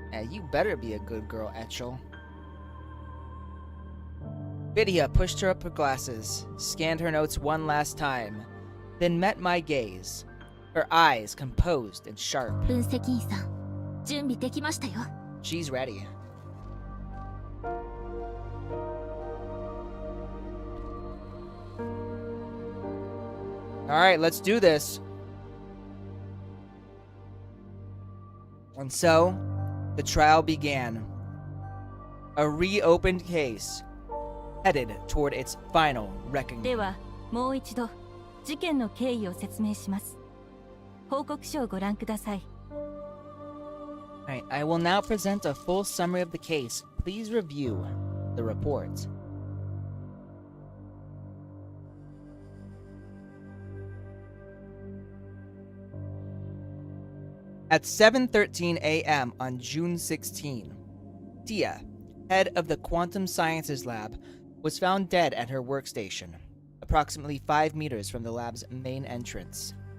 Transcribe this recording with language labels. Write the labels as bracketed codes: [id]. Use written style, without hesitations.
[en] You better be a good girl, Etchel. Vidya pushed her up her glasses, scanned her notes one last time, then met my gaze, her eyes composed and sharp. [ja] 分析員さん、準備できましたよ。 [en] She's ready. Alright, let's do this. And so, the trial began. A reopened case, headed toward its final reckoning. [ja] では、もう一度、事件の経緯を説明します。報告書をご覧ください。 [en] Alright, I will now present a full summary of the case. Please review the report. At 7:13 a.m. on June 16, Tia, head of the Quantum Sciences Lab, was found dead at her workstation, approximately 5 meters from the lab's main entrance.